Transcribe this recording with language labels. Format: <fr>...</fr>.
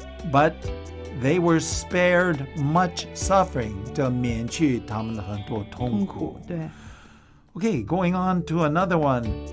<en>But they were spared much suffering.</en> <zh>这免去他们的很多痛苦。对</zh> <en>Okay, going on to another one.</en>